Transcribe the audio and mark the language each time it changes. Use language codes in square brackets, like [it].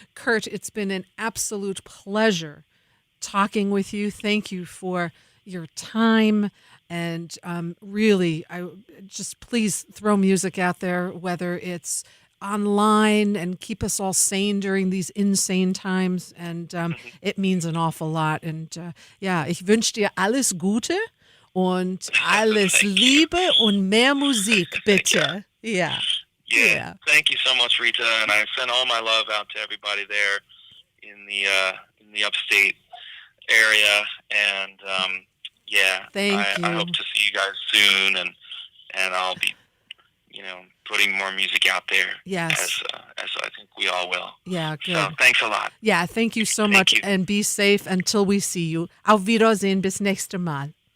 [en] Kurt, it's been an absolute pleasure talking with you. Thank you for your time. And really, please throw music out there, whether it's online, and keep us all sane during these insane times. And it means an awful lot. And [de] ich wünsche dir alles Gute. und alles Liebe und mehr Musik, bitte. [en] Yeah. Yeah. Thank you so much, Rita, and I send all my love out to everybody there in the upstate area, and Thank you. I hope to see you guys soon, and I'll be, putting more music out there. Yes. As I think we all will. Yeah, good. So thanks a lot. Yeah, thank you so much, and be safe until we see you. [de] Auf Wiedersehen, bis nächste Mal.